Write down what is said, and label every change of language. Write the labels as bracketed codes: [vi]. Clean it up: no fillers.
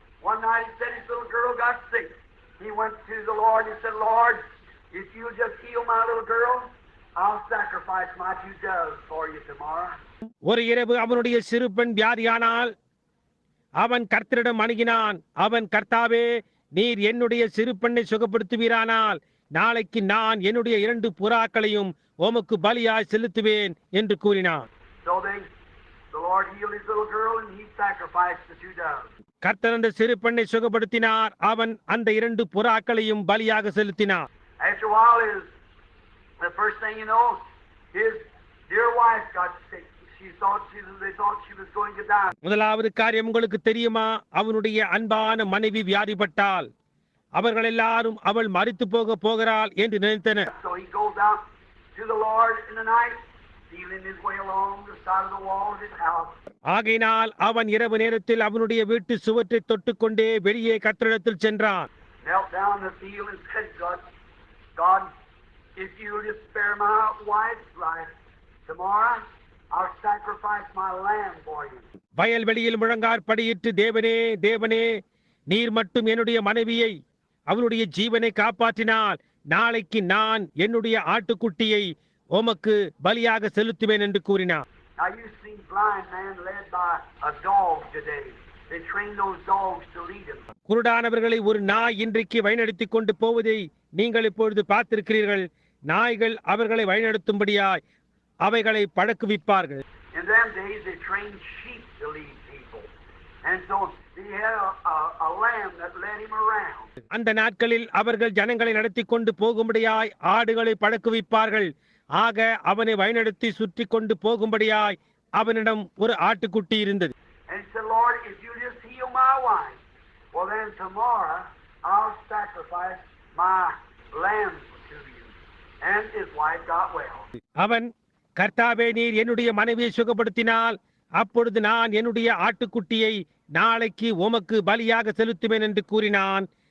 [en] One night he said his little girl got sick. He went to the Lord and said, Lord, if you'll just heal my little girl, I'll sacrifice my 2 doves for you tomorrow. [ta] ஒரு இரவு அவனுடைய சிறு பெண் வியாதியானால் அவன் கர்த்தரிடம் அணுகினான். அவன், கர்த்தாவே, நீர் என்னுடைய சிறு பெண்ணை சுகப்படுத்துவீரானால் நாளைக்கு நான் என்னுடைய 2 புறாக்களையும் உமக்கு பலியாய் செலுத்துவேன் என்று கூறினான். [en] The Lord healed his little girl and he sacrificed the 2 doves. [ta] கர்த்தர் அந்த சிறு பெண்ணை சுகப்படுத்தினார். அவன் அந்த 2 புறாக்களையும் பலியாக செலுத்தினார். [en] After a while, the first thing you know, his dear wife got sick. They thought she was going to die. [ta] முதலாவது காரியம் உங்களுக்கு தெரியுமா? அவனுடைய அன்பான மனைவி வியாதிப்பட்டால் அவர்கள் எல்லாரும் அவள் மரித்து போகிறாள் என்று நினைத்தனர். [en] So he goes out to the Lord in the night, feeling his way along the side of the wall of his house. [ta] ஆகையினால் அவன் இரவு நேரத்தில் அவனுடைய வீட்டு சுவற்றை தொட்டுக்கொண்டே வெளியே கர்த்தரிடத்தில் சென்றான். [en] Knelt down in the field and said, God, if you'll just spare my wife's life tomorrow, I'll sacrifice my lamb for you. [ta] வயல்வெளியில் முழங்கார் படியிட்டு, தேவனே, நீர் மட்டும் என்னுடைய மனைவியை அவளுடைய ஜீவனை காப்பாற்றினால் நாளைக்கு நான் என்னுடைய ஆட்டுக்குட்டியை உமக்கு பலியாக செலுத்துவேன் என்று கூறினார். [en] Now you see blind man led by a dog today. They train those dogs to lead them. [ta] குருடானவர்களை ஒரு நாய் இன்றைக்கு வழிநடத்திக் கொண்டு போவதை நீங்கள் இப்பொழுது பார்த்திருக்கிறீர்கள். நாய்கள் அவர்களை வழிநடத்தும்படியாய் அவைகளை பழக்குவிப்பார்கள். [en] In them days they trained sheep to lead people. And so he had a lamb that led him around. [ta] அந்த நாட்களில் அவர்கள் ஜனங்களை நடத்தி கொண்டு போகும்படியாய் ஆடுகளை பழக்குவிப்பார்கள். ஆக அவனை வழிநடத்தி சுற்றி கொண்டு போகும்படியாய் அவனிடம் ஒரு ஆட்டுக்குட்டி இருந்தது. [en] And he said, Lord, if you just heal my wife, well then tomorrow I'll sacrifice my lamb to you. And his wife got well. [ta] அவன், கர்த்தாவே, நீர் என்னுடைய மனைவியை சுகப்படுத்தினால் அப்பொழுது நான் என்னுடைய ஆட்டுக்குட்டியை நாளைக்கு உமக்கு பலியாக செலுத்துவேன் என்று கூறினான்.